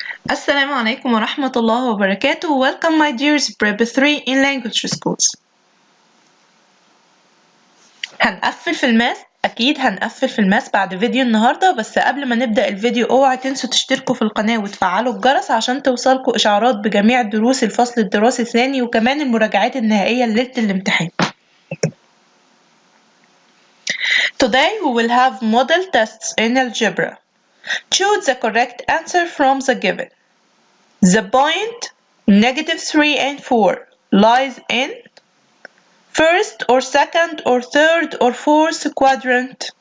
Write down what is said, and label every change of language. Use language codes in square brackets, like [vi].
[ar] السلام عليكم ورحمة الله وبركاته. [en] Welcome my dears Prep 3 in language schools. [ar] هنقفل في الماث، أكيد هنقفل في الماث بعد فيديو النهاردة، بس قبل ما نبدأ الفيديو اوعوا تنسوا تشتركوا في القناة وتفعلوا الجرس عشان توصلكوا إشعارات بجميع دروس الفصل الدراسي الثاني وكمان المراجعات النهائية ليلة الامتحان. [en] Today we will have model tests in algebra. Choose the correct answer from the given. The point -3 and 4 lies in first or second or third or fourth quadrant.